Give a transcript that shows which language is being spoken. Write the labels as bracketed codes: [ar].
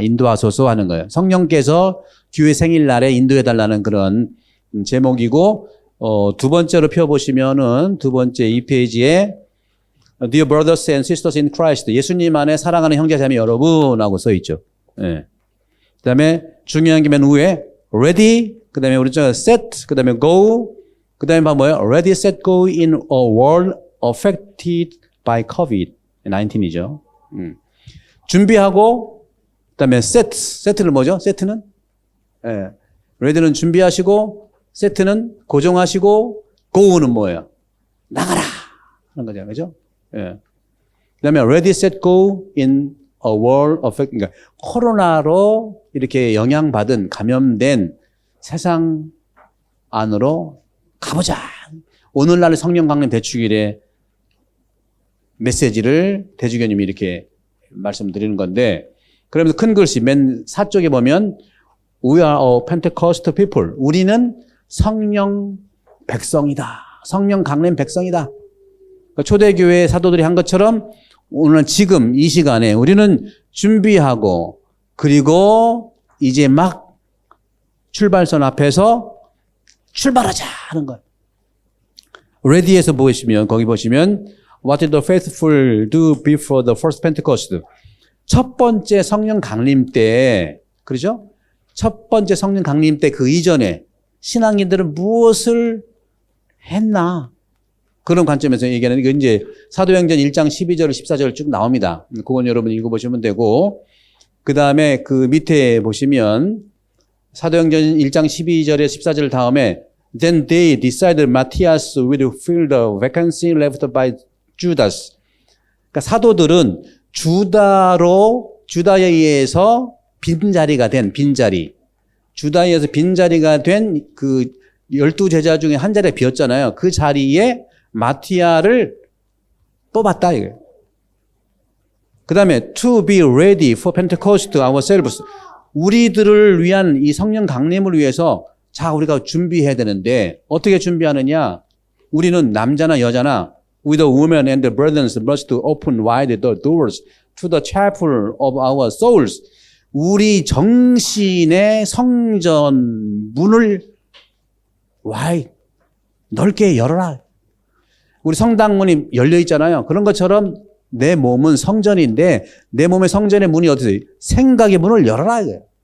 [ko] 인도하소서 하는 거예요. 성령께서 교회 생일날에 인도해달라는 그런 제목이고, 두 번째로 펴보시면은 두 번째 이 페이지에 [en] Dear brothers and sisters in Christ. [ko] 예수님 안에 사랑하는 형제자매 여러분하고 써 있죠. 예. 그 다음에 중요한 게 맨 위에 ready, 그 다음에 오른쪽에 set, 그 다음에 go, 그 다음에 뭐예요? [en] Ready, set, go in a world affected by COVID-19이죠. [ko] 준비하고, 그 다음에 set, set는 뭐죠? set는? 예. ready는 준비하시고, set는 고정하시고, go는 뭐예요? 나가라! 하는 거잖아요. 그죠? 예. 그 다음에 [en] ready, set, go in a world affected, [ko] 그러니까 코로나로 이렇게 영향받은, 감염된 세상 안으로 가보자. 오늘날 성령 강림 대축일의 메시지를 대주교님이 이렇게 말씀드리는 건데, 그러면서 큰 글씨 맨 사쪽에 보면 We are a Pentecostal people. 우리는 성령 백성이다. 성령 강림 백성이다. 그러니까 초대교회 사도들이 한 것처럼 오늘 지금 이 시간에 우리는 준비하고 그리고 이제 막 출발선 앞에서 출발하자 하는 거예요. [en] Ready에서 [ko] 보시면 거기 보시면 [en] What did the faithful do before the first Pentecost? [ko] 첫 번째 성령 강림 때, 그러죠? 첫 번째 성령 강림 때 그 이전에 신앙인들은 무엇을 했나? 그런 관점에서 얘기하는 게 이제 사도행전 1장 12절, 14절 쭉 나옵니다. 그건 여러분 읽어보시면 되고, 그 다음에 그 밑에 보시면 사도행전 1장 12절에 14절 다음에 [en] Then they decided Matthias would fill the vacancy left by Judas. [ko] 그러니까 사도들은 주다에 의해서 빈자리가 된 빈자리. 주다에 의해서 빈자리가 된 그 12제자 중에 한 자리가 비었잖아요. 그 자리에 마티아를 뽑았다 이거예요. 그 다음에 [en] to be ready for Pentecost ourselves. [ko] 우리들을 위한 이 성령 강림을 위해서 자 우리가 준비해야 되는데 어떻게 준비하느냐? 우리는 남자나 여자나 [en] with the women and the brethren must open wide the doors to the chapel of our souls. [ko] 우리 정신의 성전 문을 넓게 열어라. 우리 성당문이 열려 있잖아요. 그런 것처럼 내 몸은 성전인데 내 몸의 성전의 문이 어디서 생각의 문을 열어라 이거예요.